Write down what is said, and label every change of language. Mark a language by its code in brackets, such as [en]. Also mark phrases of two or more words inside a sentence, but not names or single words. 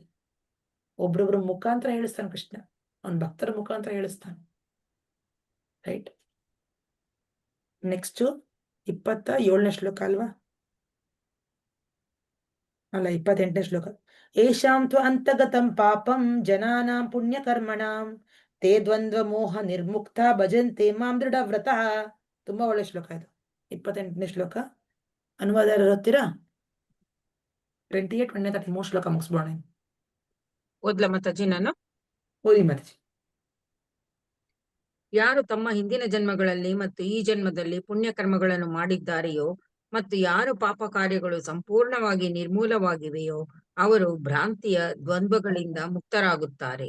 [kn] ಒಬ್ರೊಬ್ರ ಮುಖಾಂತರ ಹೇಳಿಸ್ತಾನೆ ಕೃಷ್ಣ, ಅವನ್ ಭಕ್ತರ ಮುಖಾಂತರ ಹೇಳಿಸ್ತಾನೆ. [en] Right. Next [kn] 27ನೇ ಶ್ಲೋಕ ಅಲ್ವಾ? ಅಲ್ಲ, 28ನೇ ಶ್ಲೋಕ. [sa] ಏಷಾಂ ತ್ವ ಅಂತಗತಂ ಪಾಪಂ ಜನಾನಾಂ ಪುಣ್ಯಕರ್ಮಣಾಂ ತೇ ದ್ವಂದ್ವ ಮೋಹ ನಿರ್ಮುಕ್ತ ಭಜಂತೆ ಮಾಂ ದೃಢವ್ರತಃ. [kn] ತುಂಬಾ ಒಳ್ಳೆ ಶ್ಲೋಕ ಇದು. 28ನೇ ಶ್ಲೋಕ. ಅನುವಾದ ಯಾರು ಓದ್ತೀರಾ? 28, 29, 30 ಮೂರು ಶ್ಲೋಕ ಮುಗಿಸ್ಬೋಣ. ಓದ್ಲ ಮಾತಾಜಿ ನಾನು? ಓದಿ ಮಾತಾಜಿ. ಯಾರು ತಮ್ಮ ಹಿಂದಿನ ಜನ್ಮಗಳಲ್ಲಿ ಮತ್ತು ಈ ಜನ್ಮದಲ್ಲಿ ಪುಣ್ಯ ಕರ್ಮಗಳನ್ನು ಮಾಡಿದ್ದಾರೆಯೋ ಮತ್ತು ಯಾರು ಪಾಪ ಕಾರ್ಯಗಳು ಸಂಪೂರ್ಣವಾಗಿ ನಿರ್ಮೂಲವಾಗಿವೆಯೋ ಅವರು ಭ್ರಾಂತಿಯ ದ್ವಂದ್ವಗಳಿಂದ ಮುಕ್ತರಾಗುತ್ತಾರೆ.